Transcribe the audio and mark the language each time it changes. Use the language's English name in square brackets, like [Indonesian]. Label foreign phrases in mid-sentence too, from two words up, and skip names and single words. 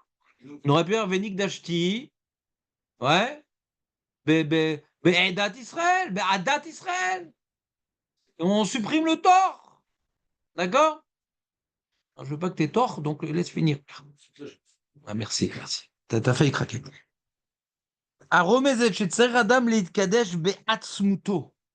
[French] On aurait pu avoir Vénik Dashti, ouais, [Hebrew] עדת ישראל, עדת ישראל. [French] On supprime le tort. D'accord? Je veux pas que tu aies tort, donc laisse finir. Ah, merci, merci. T'as failli craquer. [Hebrew] הרומזת שצריך אדם להתקדש בעצמותו.